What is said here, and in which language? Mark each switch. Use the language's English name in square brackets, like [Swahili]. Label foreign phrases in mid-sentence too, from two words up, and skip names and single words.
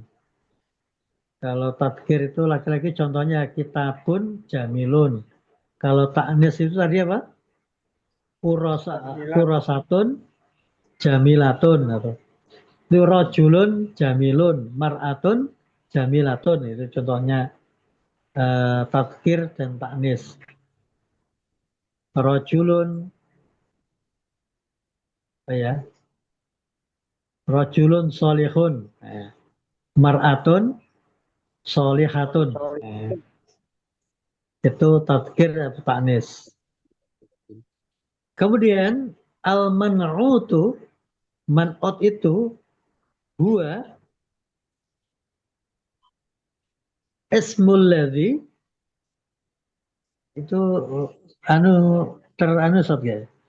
[Indonesian] Kalau tadhkir itu laki-laki, contohnya [Arabic] كتاب جميل. [Indonesian] Kalau taknis itu tadi apa? [Arabic] كراسة جميلة, [Indonesian] atau itu [Arabic] رجل جميل، امرأة جميلة. [Indonesian] Itu contohnya tadhkir dan taknis. [Arabic] رجل، يا، رجل صالح، امرأة صالحة. [Indonesian] Itu tadhkir atau taknis. Kemudian al-man'utu, man'ut itu [Arabic] هو الاسم الذي, [Indonesian] itu Ustaz ya.